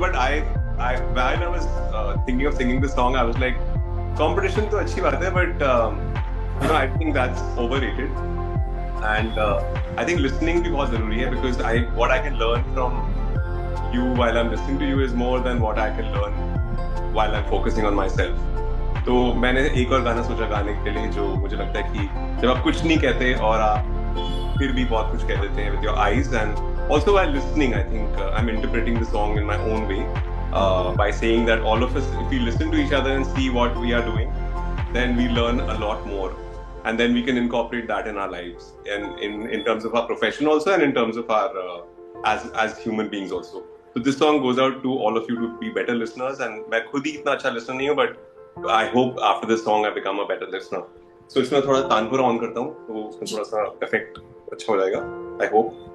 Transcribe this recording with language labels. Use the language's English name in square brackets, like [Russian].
[English] But while I was thinking of singing this song, I was like, competition तो अच्छी बात है, but you know, I think that's overrated. And I think listening भी बहुत जरूरी है, because what I can learn from you while I'm listening to you is more than what I can learn while I'm focusing on myself. [Hindi] तो मैंने एक और गाना सोचा गाने के लिए, जो मुझे लगता है कि जब आप कुछ नहीं कहते और आप फिर भी बहुत कुछ कह देते हैं with your eyes. [English] And also while listening, I think I'm interpreting the song in my own way by saying that all of us, if we listen to each other and see what we are doing, then we learn a lot more, and then we can incorporate that in our lives, and in terms of our profession also, and in terms of our as human beings also. So this song goes out to all of you to be better listeners. And मैं खुद ही इतना अच्छा listener नहीं हूँ, but I hope after this song I become a better listener. [Hindi] So इसमें थोड़ा tanpura on करता हूँ, तो उसमें थोड़ा सा इफेक्ट अच्छा हो जाएगा, I hope.